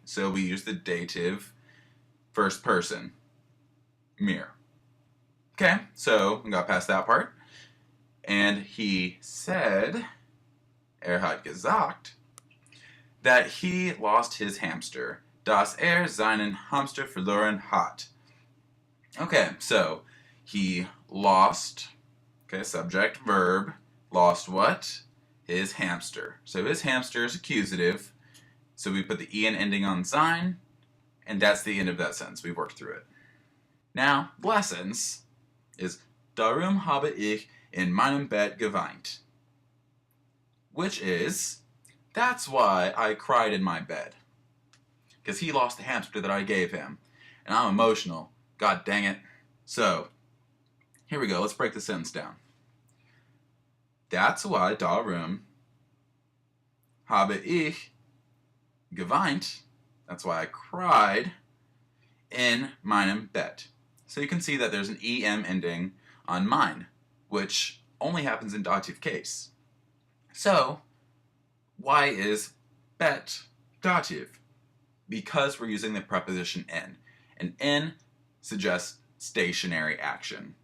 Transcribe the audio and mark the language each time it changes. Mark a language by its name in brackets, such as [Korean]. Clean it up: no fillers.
[English] So we use the dative first person, mir. Okay, so we got past that part. And he said, [German] hat gesagt, [English] that he lost his hamster. [German] Dass seinen Hamster verloren hat. [English] Okay, so he lost, okay, subject, verb, lost what? His hamster. So his hamster is accusative, so we put the en ending on sein, and that's the end of that sentence. We've worked through it. Now, the last sentence is [German] Darum habe ich in meinem Bett geweint. [English] Which is, that's why I cried in my bed. Because he lost the hamster that I gave him. And I'm emotional. God dang it. So, here we go. Let's break the sentence down. That's why [German] darum habe ich geweint. [English] That's why I cried [German] in meinem Bett. [English] So you can see that there's an em ending on mein, which only happens in dative case. So, why is bet dative? Because we're using the preposition in. And in suggests stationary action.